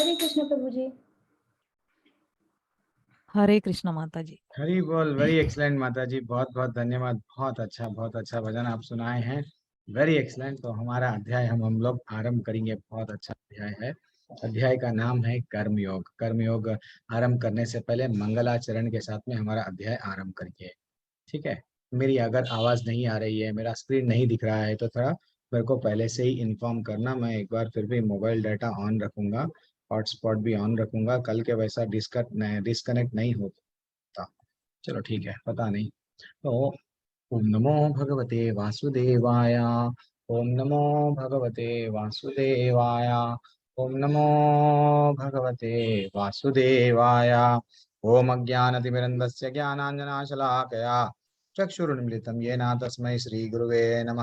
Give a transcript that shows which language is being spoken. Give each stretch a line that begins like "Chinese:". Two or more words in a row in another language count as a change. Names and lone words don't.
Hindi: कृष्ण प्रभु जी। हरे कृष्ण माता जी। हरी बोल।
English: very excellent
Hindi: माता जी, बहुत बहुत धन्यवाद। बहुत अच्छा भजन आप सुनाए हैं।
English: very excellent.
Hindi: तो हमारा अध्याय हम लोग आरंभ करेंगे। बहुत अच्छा अध्याय है। अध्याय का नाम है कर्मयोग। कर्मयोग आरंभ करने से पहले मंगलाचरण के साथ में हमारा अध्याय आरंभ करिए। ठीक है। मेरी अगर आवाज नहीं आ रही है, मेरा स्क्रीन नहीं दिख रहा है, तो थोड़ा मेरे को पहले से ही इन्फॉर्म करना। मैं एक बार फिर भी
English: mobile data
Hindi: ऑन रखूंगा, हॉटस्पॉट भी ऑन रखूंगा। कल के वैसा डिस्कनेक्ट नहीं होता। चलो ठीक है, पता नहीं।
Sanskrit: तो ओम नमो भगवते वासुदेवाय। ओम नमो भगवते वासुदेवाय। ओम नमो भगवते वासुदेवाय। ओम अज्ञानतिमिरन्दस्य ज्ञानाञ्जनाशलाकया चक्षुरुन्मिलितं येन तस्मै श्रीगुरुवे नमः।